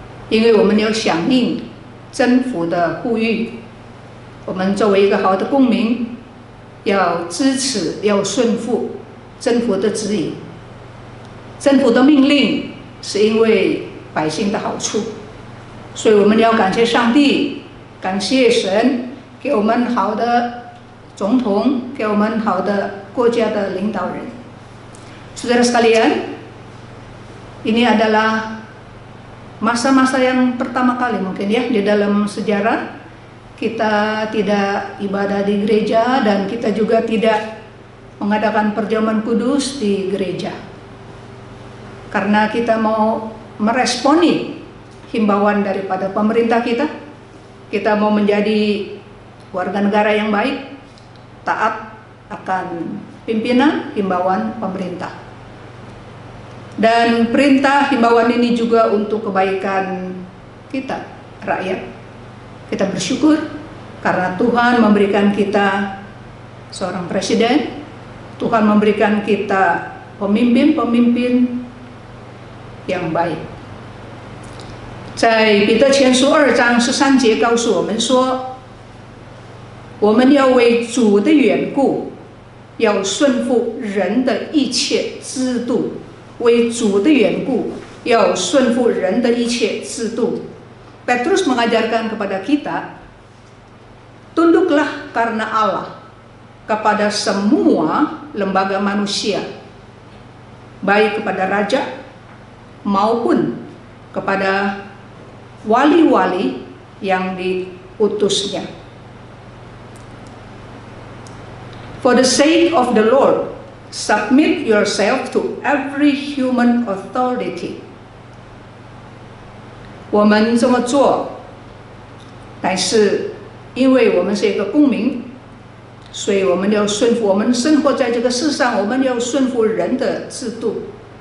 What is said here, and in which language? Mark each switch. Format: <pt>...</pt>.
<zh>因为我们要响应政府的呼吁，我们作为一个好的公民，要支持、要顺服政府的指引。政府的命令是因为百姓的好处，所以我们要感谢上帝，感谢神给我们好的总统，给我们好的国家的领导人。</zh> <id>Saudara sekalian, ini adalah masa-masa yang pertama kali mungkin ya di dalam sejarah kita tidak ibadah di gereja dan kita juga tidak mengadakan perjamuan kudus di gereja. Karena kita mau meresponi himbauan daripada pemerintah kita mau menjadi warga negara yang baik, taat akan pimpinan himbauan pemerintah. Dan perintah himbauan ini juga untuk kebaikan kita, rakyat. Kita bersyukur karena Tuhan memberikan kita seorang presiden, Tuhan memberikan kita pemimpin-pemimpin yang baik。</id> <zh>在彼得前书2章13节告诉我们说，我们要为主的缘故，要顺服人的一切制度。为主的缘故，要顺服人的一切制度。</zh> <id>Petrus mengajarkan kepada kita, tunduklah karena Allah kepada semua lembaga manusia, baik kepada raja maupun kepada wali-wali yang diutusnya.</id> <en>For the sake of the Lord, submit yourself to every human authority.</en> <zh>我们这么做，乃是因为我们是一个公民，所以我们要顺服。我们生活在这个世上，我们要顺服人的制度。</zh>